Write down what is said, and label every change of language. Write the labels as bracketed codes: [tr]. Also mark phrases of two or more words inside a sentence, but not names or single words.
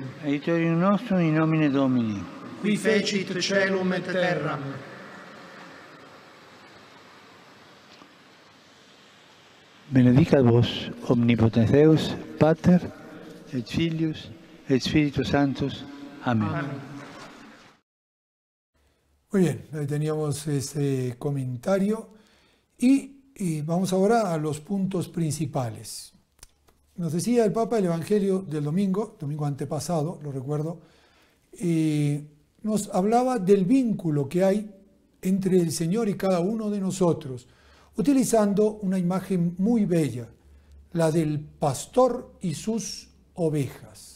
[la] Aiutorium nostrum in nomine Domini. Qui fecit caelum et terram. Benedicat vos omnipotens Deus, Pater, et Filius, et Spiritus Sanctus. [es] Amén. Muy bien, ahí teníamos ese comentario y vamos ahora a los puntos principales. Nos decía el Papa el Evangelio del domingo antepasado, lo recuerdo, nos hablaba del vínculo que hay entre el Señor y cada uno de nosotros, utilizando una imagen muy bella, la del pastor y sus ovejas.